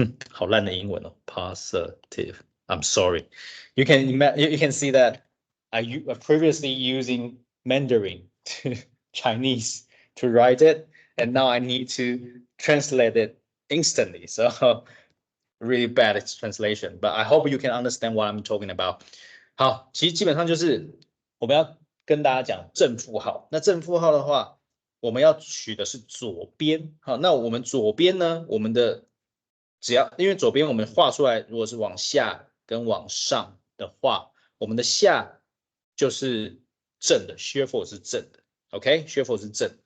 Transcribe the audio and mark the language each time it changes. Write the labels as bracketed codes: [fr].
[zh] 好烂的英文哦 ，positive. [en] I'm sorry. You can see that I previously using Mandarin to Chinese to write it, and now I need to translate it instantly. So really bad translation, but I hope you can understand what I'm talking about. [zh] 好，其实基本上就是我们要跟大家讲正负号。那正负号的话，我们要取的是左边。好，那我们左边呢，我们的只要因为左边我们画出来，如果是往下跟往上的话，我们的下就是正的 shear force 是正的 ，OK，shear force 是正。